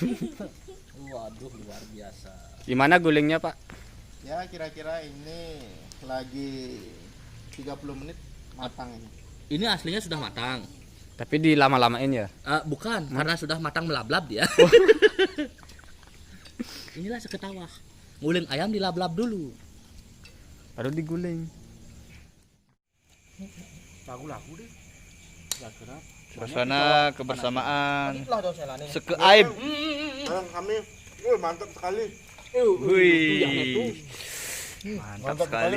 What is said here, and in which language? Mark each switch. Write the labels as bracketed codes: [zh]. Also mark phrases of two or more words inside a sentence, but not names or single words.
[id] Waduh, luar biasa. Gimana gulingnya Pak? Ya kira-kira ini lagi 30 menit matang ini. Ini aslinya sudah matang. Tapi dilama-lamain ya? Bukan, karena sudah matang melablab dia. Inilah seketawah. Nguling ayam dilablab dulu. Baru diguling. Lagu-lagu deh. Suasana kebersamaan Lah dong selane. sekeaib. Kami, mantap sekali. Wih. Mantap sekali.